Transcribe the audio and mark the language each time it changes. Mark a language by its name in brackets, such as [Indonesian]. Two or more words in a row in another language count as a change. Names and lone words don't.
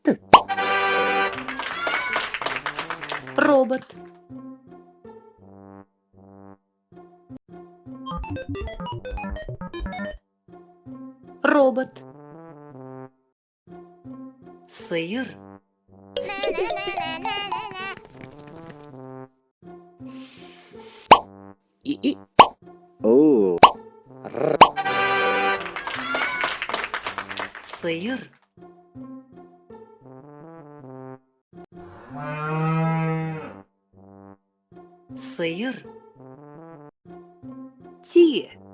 [Kazakh] Робот. Робот. Сиыр. С. И. О. Р. Сиыр. Сиыр. Түйе.